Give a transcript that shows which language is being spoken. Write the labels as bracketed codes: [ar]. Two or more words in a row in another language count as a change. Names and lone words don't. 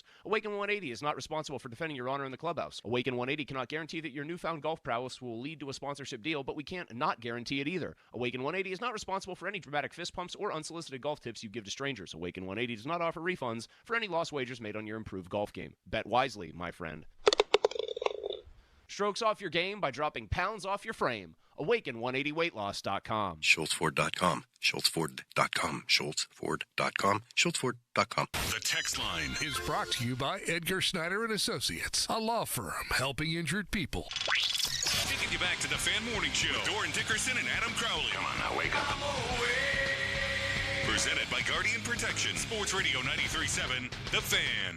[en] Awaken 180 is not responsible for defending your honor in the clubhouse. Awaken 180 cannot guarantee that your newfound golf prowess will lead to a sponsorship deal, but we can't not guarantee it either. Awaken 180 is not responsible for any dramatic fist pumps or unsolicited golf tips you give to strangers. Awaken 180 does not offer refunds for any lost wagers made on your improved golf game. Bet wisely, my friend. Strokes off your game by dropping pounds off your frame. Awaken180weightloss.com. SchultzFord.com. SchultzFord.com. SchultzFord.com. SchultzFord.com. The text line is brought to you by Edgar Snyder and Associates, a law firm helping injured people. taking you back to the Fan Morning Show. Doran Dickerson and Adam Crowley. Come on now, wake up. Presented by Guardian Protection. Sports Radio 93.7, The Fan.